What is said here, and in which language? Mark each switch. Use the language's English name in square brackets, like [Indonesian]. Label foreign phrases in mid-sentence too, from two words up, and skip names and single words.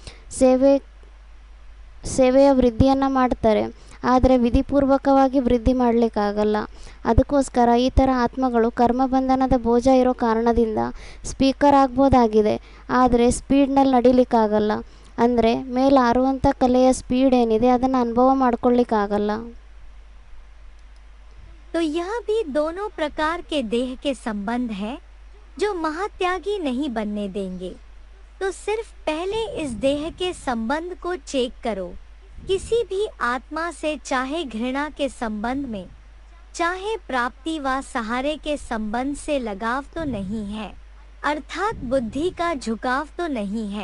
[Kannada] ಸೇವೆಯ ವೃದ್ಧಿಯನ್ನು ಮಾಡ್ತಾರೆ, ಆದರೆ ವಿಧಿಪೂರ್ವಕವಾಗಿ ವೃದ್ಧಿ ಮಾಡಲಿಕ್ಕಾಗಲ್ಲ. ಅದಕ್ಕೋಸ್ಕರ ಈ ಥರ ಆತ್ಮಗಳು ಕರ್ಮಬಂಧನದ ಬೋಜ ಇರೋ ಕಾರಣದಿಂದ ಸ್ಪೀಕರ್ ಆಗ್ಬೋದಾಗಿದೆ, ಆದರೆ ಸ್ಪೀಡ್ನಲ್ಲಿ ನಡಿಲಿಕ್ಕಾಗಲ್ಲ. ಅಂದರೆ ಮೇಲೆ ಹಾರುವಂಥ ಕಲೆಯ ಸ್ಪೀಡ್ ಏನಿದೆ ಅದನ್ನು ಅನುಭವ ಮಾಡ್ಕೊಳ್ಳಿಕ್ಕಾಗಲ್ಲ. [Hindi] तो यह भी दोनों प्रकार के देह के संबंध है जो महात्यागी नहीं बनने देंगे. तो सिर्फ पहले इस देह के संबंध को चेक करो. किसी भी आत्मा से चाहे घृणा के संबंध में, चाहे प्राप्ति व सहारे के संबंध से लगाव तो नहीं है, अर्थात बुद्धि का झुकाव तो नहीं है.